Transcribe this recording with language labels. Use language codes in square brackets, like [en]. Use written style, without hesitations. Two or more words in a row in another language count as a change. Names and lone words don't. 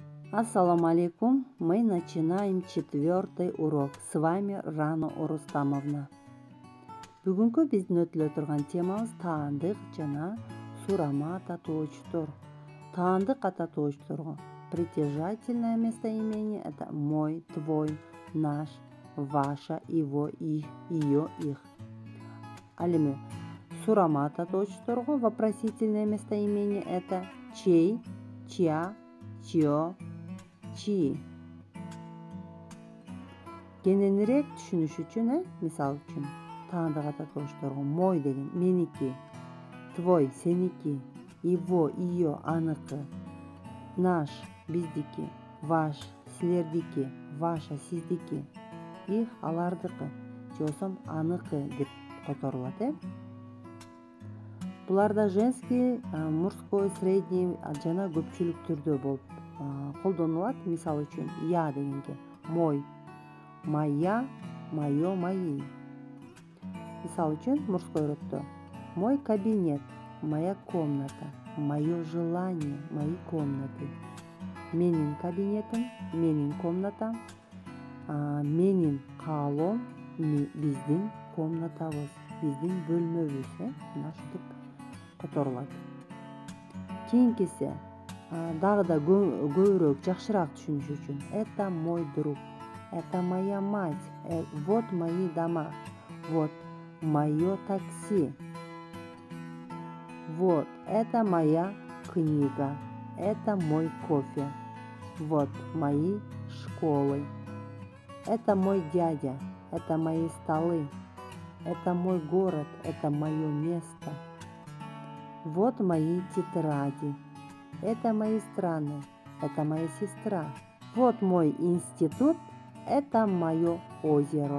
[ar] السلام عليكم. [ru] Мы начинаем 4-й урок. С вами Рано Урустамовна. [ky] Бүгүнкү биздин өтүлө турган темабыз таандык жана сурама ататуучтур. Таандык ататуучтурга [ru] притяжательное местоимение — это мой, твой, наш, ваша, его, их, ее, их. [ky] Ал эми сурама ататуучтурга [ru] вопросительное местоимение — это чей, чья, чье, чьи. [ky] Кененирээк түшүнүш үчүн мисал үчүн таандык ататуучтурга мой деген меники, твой сеники, [ru] его, ее [ky] аныкы, наш биздики, ваш силердики, ваша сиздики, их алардыкы же болбосо аныкы деп которулат. Буларда [ru] женский, мужской, средний [ky] жана көпчүлүк түрдө болуп колдонулат. Мисал үчүн я дегенге [ru] мой, моя, мое, мои. [ky] Мисал үчүн [ru] мужской роддо мой кабинет, моя комната, мое желание, мои комнаты. [ky] Менин кабинетим, менин комнатам, менин каалоом, биздин комнатабыз, биздин бөлмөбүз. Ушинтип которулат. Кийинкиси дагы да көбүрөөк жакшыраак түшүнүш үчүн [ru] это мой друг, это моя мать, вот мои дома, вот мое такси, вот это моя книга, это мой кофе, вот мои школы, это мой дядя, это мои столы, это мой город, это мое место, вот мои тетради, это мои страны, это моя сестра, вот мой институт, это мое озеро.